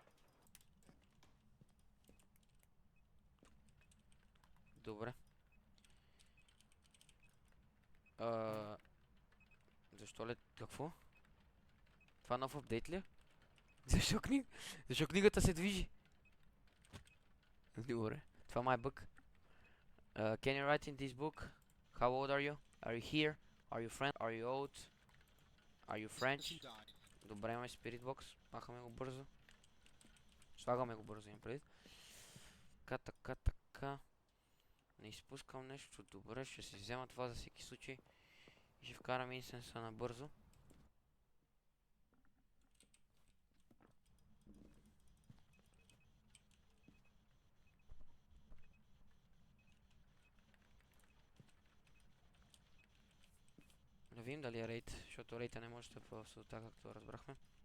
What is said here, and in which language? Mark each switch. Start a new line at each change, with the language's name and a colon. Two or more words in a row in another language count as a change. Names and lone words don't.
Bulgarian: Добре. Защо ли? Какво? Това нов апдейт ли е? Защо книгата се движи? Добре. Това май бък.
English: Can you write in this book? How old are you? Are you here? Are you friend? Are you old? Are you French?
Bulgarian: Добре, имаме Spirit Box. Махаме го бързо. Слагаме го бързо, имам предвид. Така. Не изпускам нещо. Добре, ще си взема това за всеки случай. И ще вкарам инсенса набързо. Да видим дали е рейд, защото рейта не може да е в сълта, както разбрахме.